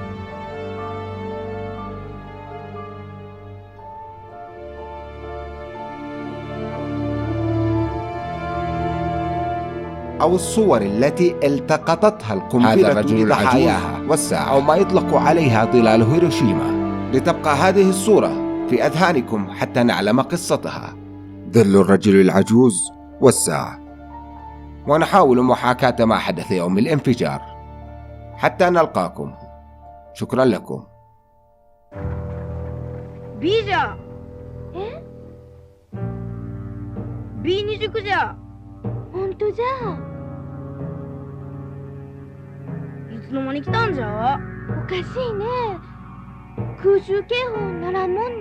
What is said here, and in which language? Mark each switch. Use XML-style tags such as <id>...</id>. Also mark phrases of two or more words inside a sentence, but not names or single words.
<ar>أو الصور التي التقطتها القنبلة بضحاياها والساعة، أو ما يطلق عليها ظلال هيروشيما، لتبقى هذه الصورة في أذهانكم حتى نعلم قصتها. ظل الرجل العجوز والساعة. ونحاول محاكاة ما حدث يوم الانفجار. حتى نلقاكم. شكرا لكم.</ar> <ja>B じゃ。え？ B29 じゃ。本当じゃ。いつの間に来たんじゃ？おかしいね。空襲警報ならんもんね。</ja>